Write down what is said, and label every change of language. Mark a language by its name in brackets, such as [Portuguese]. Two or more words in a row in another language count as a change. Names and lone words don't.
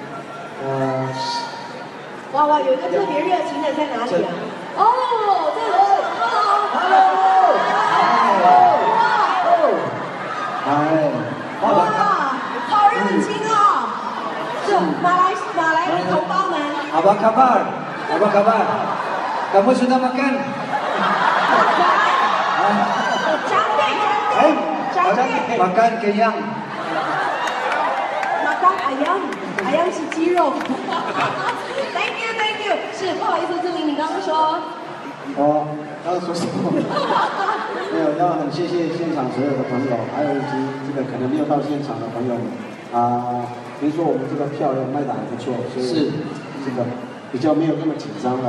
[Chinese] 哇，有一个特别热情的在哪里啊？哦，这个是哇，好热情哦！是马来同胞们。 [Malay] Apa kabar? Apa kabar? Kamu sudah makan? Cantik. Makan kenyang. Makan ayam [Chinese] 是鸡肉。 [English] Thank you。 [Chinese] 是不好意思，志明，你刚刚说。刚刚说什么？没有，要很谢谢现场所有的朋友，还有以及这个可能没有到现场的朋友们比如说我们这个票卖得还不错，所以这个比较没有那么紧张了。